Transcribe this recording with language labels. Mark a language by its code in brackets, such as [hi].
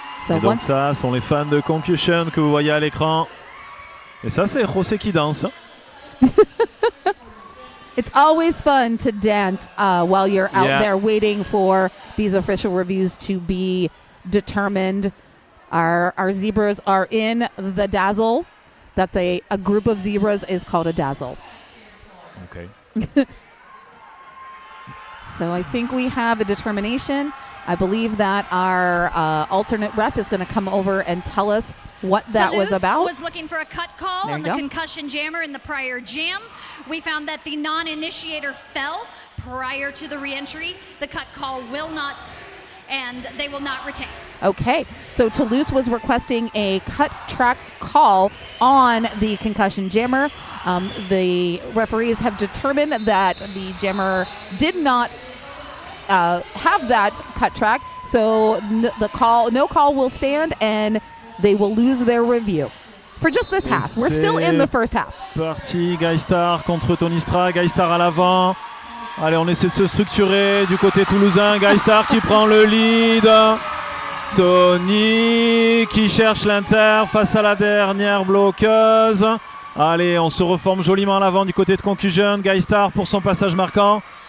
[fr] Et donc ça, sont les fans de Concussion que vous voyez à l'écran. Et ça, c'est José qui danse. [en] It's always fun to dance while you're out there waiting for these official reviews to be determined. Our zebras are in the dazzle. That's a group of zebras is called a dazzle. Okay. So I think we have a determination. I believe that our alternate ref is going to come over and tell us what that Toulouse was about. Was looking for a cut call on the concussion jammer in the prior jam. We found that the non-initiator fell prior to the re-entry. The cut call will not, and they will not retain. Okay, so Toulouse was requesting a cut track call on the concussion jammer. The referees have determined that the jammer did not have that cut track, so no call will stand, and they will lose their review for just this half. We're still in the first half. [fr] Parti, Gaistar contre Tony Stra, Gaistar à l'avant. Allez, on essaie de se structurer du côté toulousain. Gaistar qui prend le lead. Tony qui cherche l'inter face à la dernière bloqueuse. Allez, on se reforme joliment à l'avant du côté de Concussion. Gaistar pour son passage marquant.